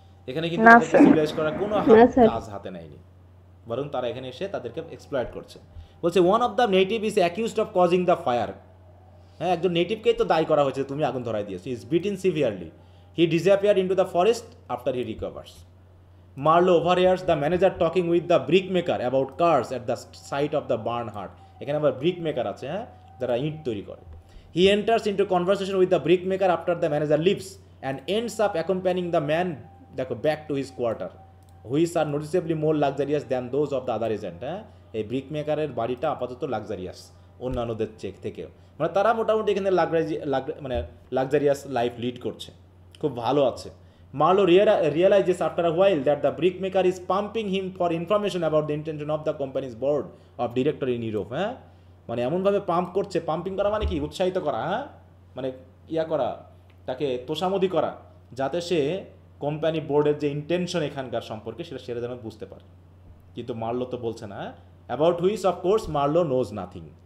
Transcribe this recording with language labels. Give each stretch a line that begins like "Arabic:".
Bangla: এখানে কিন্তু সিভিলাইজ করার কোনো কাজ হাতে নেয়নি, বরং তারা এখানে এসে তাদেরকে এক্সপ্লয়েট করছে।
English: বলছে one of the native is accused of causing the fire.
Bangla: হ্যাঁ, একজন নেটিভকেই তো দায়ী করা হয়েছে, তুমি আগুন ধরাই দিয়েছো।
English: Is beaten severely, he disappeared into the forest after he recovers. Marlowe overhears the manager talking with the brickmaker about cars at the site of the barn hut.
Bangla: এখানে আবার brickmaker আছে, হ্যাঁ, যারা ইট তৈরি করে।
English: He enters into conversation with the brickmaker after the manager leaves and ends up accompanying the man দেখো back to his quarter, which are noticeably more luxurious than those of the other agent.
Bangla: হ্যাঁ, এই ব্রিকমেকারের বাড়িটা আপাতত luxurious অন্যান্যদের check থেকেও, মানে তারা মোটামুটি এখানে মানে লাক্সারিয়াস লাইফ লিড করছে, খুব ভালো আছে।
English: Marlowe realizes after a while that the brickmaker is pumping him for information about the intention of the company's board of director in Europe.
Bangla: হ্যাঁ, মানে এমনভাবে পাম্প করছে, পাম্পিং করা মানে কি, উৎসাহিত করা, হ্যাঁ, মানে ইয়া করা, তাকে তোষামোদি করা, যাতে সে কোম্পানি বোর্ডের যে ইন্টেনশন এখানকার সম্পর্কে সেটা যেন বুঝতে পারে। কিন্তু মার্লো তো বলছে না।
English: About which of course Marlowe knows nothing.